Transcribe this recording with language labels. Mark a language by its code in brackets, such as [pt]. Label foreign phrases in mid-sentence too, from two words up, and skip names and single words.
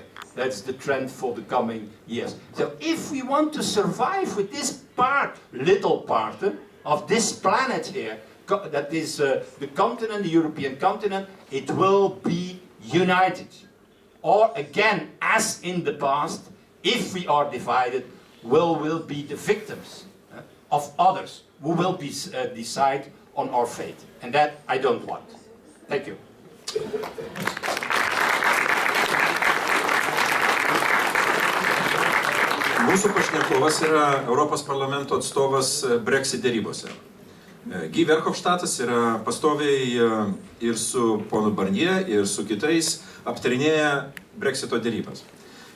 [en] That's the trend for the coming years. So if we want to survive with this little part of this planet here, that is the continent, the European continent, it will be united. Or again, as in the past, if we are divided, will be the victims of others who will decide on our fate. And that I don't want. Thank you. [lt] Mūsų pašnekovas yra Europos parlamento atstovas Brexit dėrybose. Verhofstadtas yra pastoviai ir su ponu Barnier, ir su kitais aptarinėja Brexito dėrybas.